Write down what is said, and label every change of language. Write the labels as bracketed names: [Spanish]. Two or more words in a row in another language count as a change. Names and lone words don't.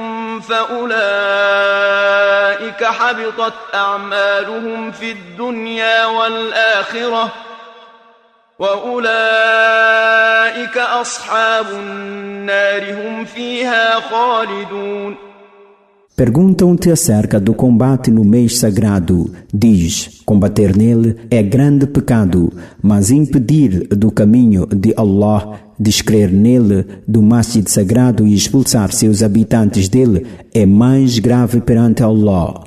[Arabic] فأولئك حبطت أعمالهم في الدنيا والآخرة وأولئك أصحاب النار هم فيها خالدون. [Portuguese] Perguntam-te acerca do combate no mês sagrado. Diz, combater nele é grande pecado, mas impedir do caminho de Allah, descrer nele do masjid sagrado e expulsar seus habitantes dele é mais grave perante Allah.